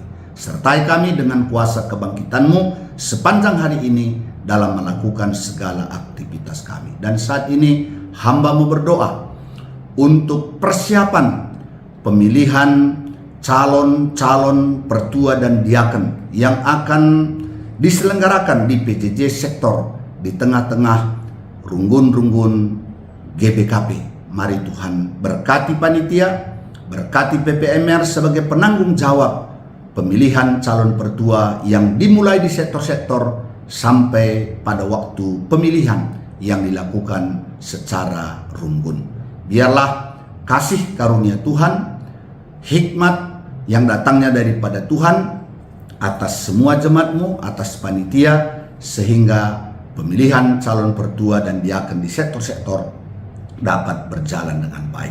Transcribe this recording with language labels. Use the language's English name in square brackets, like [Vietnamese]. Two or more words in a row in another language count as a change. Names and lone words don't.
[Indonesian] Sertai kami dengan kuasa kebangkitan-Mu sepanjang hari ini dalam melakukan segala aktivitas kami. Dan saat ini hamba-Mu berdoa untuk persiapan pemilihan calon-calon pertua dan diaken yang akan diselenggarakan di PJJ sektor di tengah-tengah runggun-runggun GBKP. Mari Tuhan berkati panitia, berkati PPMR sebagai penanggung jawab pemilihan calon pertua yang dimulai di sektor-sektor sampai pada waktu pemilihan yang dilakukan secara runggun. Biarlah kasih karunia Tuhan, hikmat yang datangnya daripada Tuhan atas semua jemaat-Mu, atas panitia, sehingga pemilihan calon pertua dan diaken di sektor-sektor dapat berjalan dengan baik.